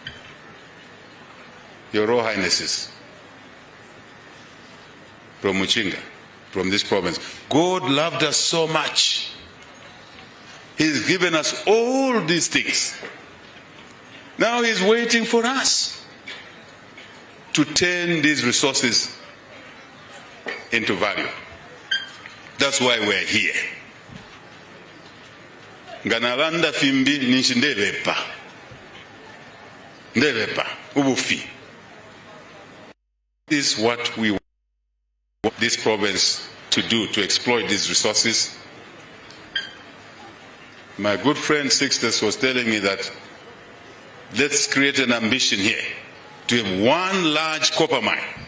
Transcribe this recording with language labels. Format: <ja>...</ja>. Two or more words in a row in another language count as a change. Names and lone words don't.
<en>Your Royal Highnesses, from Muchinga, from this province, God loved us so much. He's given us all these things. Now He's waiting for us to turn these resources into value. That's why we're here.</en> <bem>Ganalanda fimbi nishindevepa. Ndevepa ubufi.</bem> <en>This is what we want this province to do, to exploit these resources. My good friend Sixtus was telling me that let's create an ambition here to have one large copper mine.</en>